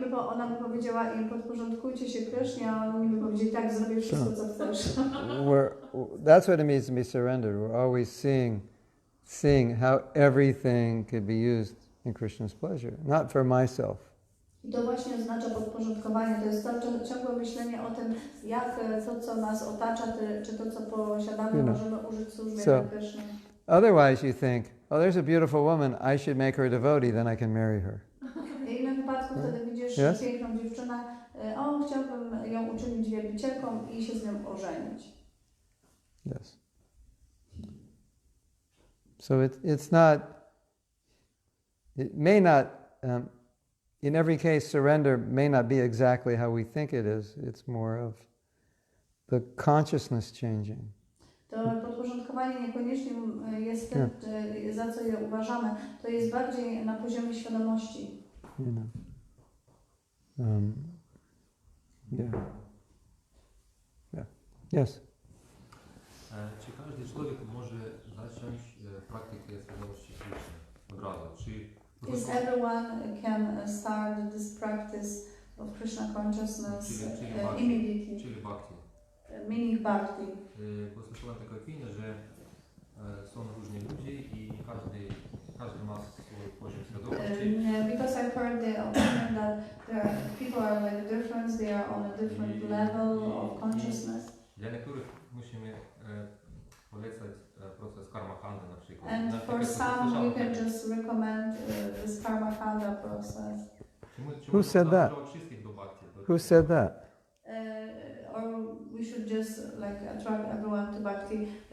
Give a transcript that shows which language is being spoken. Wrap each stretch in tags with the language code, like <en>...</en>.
<pl>Ona by powiedziała im, podporządkujcie się Krysznie, a oni by powiedzieli, tak, zrobię wszystko, co chcesz.</pl> <en>That's what it means to be surrendered. We're always seeing how everything could be used in Krishna's pleasure, not for myself.</en> <pl>I to właśnie oznacza podporządkowanie. To jest ciągłe myślenie o tym, jak to, co nas otacza, czy to, co posiadamy, możemy użyć w służbie dla Kryszny.</pl> <en>Otherwise you think, oh, there's a beautiful woman, I should make her a devotee, then I can marry her.</en> <pl>W innym wypadku wtedy widzisz piękną dziewczynę, o, chciałbym ją uczynić wielbicielką i się z nią ożenić.</pl> <en>Yes. So it's not, it may not, in every case, surrender may not be exactly how we think it is. It's more of the consciousness changing.</en> <pl>To podporządkowanie niekoniecznie jest tym, za co je uważamy. To jest bardziej na poziomie świadomości.</pl> <en>You know. Yeah. Yes.</en> <pl>Czy każdy człowiek może zacząć praktykę świadomości Krishny od razu? Czy</pl> <en>Yes, everyone can start this practice of Krishna consciousness immediately.</en> <pl>Czyli bhakti.</pl> <en>Meaning bhakti.</en> <pl>Bo słyszałem taką opinię, że są różni ludzie i każdy ma swój poziom świadomości.</pl> <en>Because I've heard the opinion that people are like different, they are on a different level of consciousness.</en> <pl>Dla niektórych musimy polecać proces karma kanda na przykład.</pl> <en>And for some we can just recommend this karma kanda process. Who said that? Who said that? Or we should just like attract everyone to bhakti.</en>